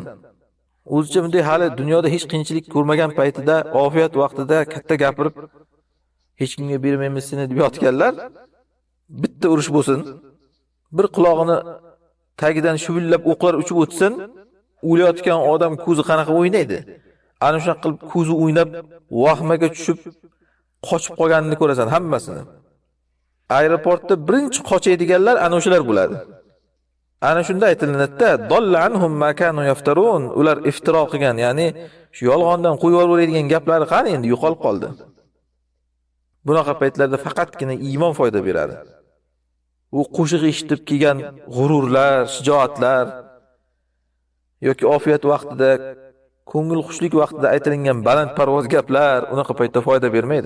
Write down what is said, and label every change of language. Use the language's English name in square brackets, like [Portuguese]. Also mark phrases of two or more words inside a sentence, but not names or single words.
[Uzbek] O'zicha bunday hali dunyoda hech qiyinchilik ko'rmagan paytida, ofiyat vaqtida katta gapirib, hech kimga bermaymiz seni deb yotganlar, bitta urush bo'lsin, bir quloqini tagidan shuvillab o'qlar uchib o'tsin, o'layotgan odam ko'zi qanaqa o'ynaydi? Ana shunaqa qilib ko'zi o'ynab, vahmaga tushib, qochib qolganini ko'rasan hammasini. Aeroportda birinchi qochaydiganlar ana o'shalar bo'ladi. Ana shunda aytilinadi-da, [Arabic] وضل عنهم ما كانوا يفترون. [Uzbek] Ular iftiro qilgan, ya'ni shu yolg'ondan qo'yib yuboradigan gaplari qani endi yo'qolib qoldi. Bunaqa paytlarda faqatgina iymon foyda beradi. U qo'shiq eshitib kelgan g'ururlar, shijoatlar yoki ofiyat vaqtida, ko'ngil xushlik vaqtida aytilingan baland parvoz gaplar unaqa paytda foyda bermaydi.